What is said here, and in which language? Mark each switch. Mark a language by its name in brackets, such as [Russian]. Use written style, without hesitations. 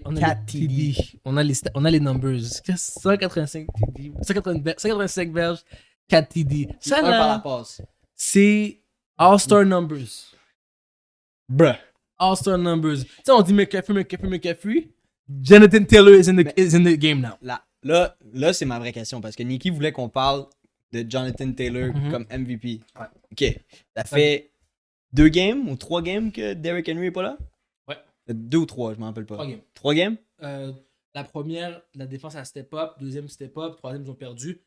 [French] 4 TD. On a les numbers. 185 TD. 185 verges, 4 TD. Ça un par la là, passe. [English] c'est All-Star numbers. Bruh. All-Star numbers. [French] Tu sais, on dit McCaffrey. [English] Jonathan Taylor is in the game now. [French] Là c'est ma vraie question parce que Nikki voulait qu'on parle de Jonathan Taylor comme MVP. Ouais. Ok. Ça fait 2 games ou 3 games que Derrick Henry est pas là? Ouais. 2 ou 3, je m'en rappelle pas. 3 games. 3 games? La première, la défense a [English] step up. [French] Deuxième, step up. Troisième, ils ont perdu.